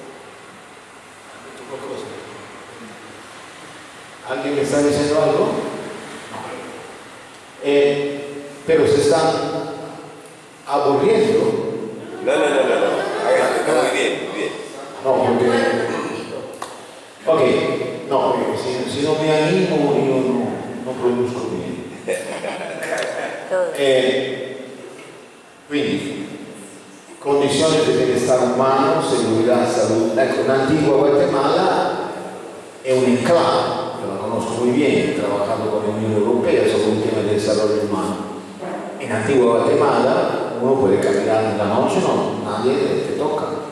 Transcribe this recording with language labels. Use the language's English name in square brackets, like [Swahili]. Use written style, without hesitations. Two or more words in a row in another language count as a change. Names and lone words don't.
[Spanish] ¿Alguien me está diciendo algo? pero se están aburriendo. No. Muy bien. No, porque, ok, no, si no me animo [Italian] io non produco bene. [Spanish] Quindi, condiciones de bienestar humano, seguridad, salud. Ecco, en Antigua Guatemala [Italian] è un enclave, [Spanish] yo la conozco muy bien, he trabajado con la Unión Europea sobre el tema del desarrollo humano. En Antigua Guatemala uno puede caminar en la noche, no, nadie te toca.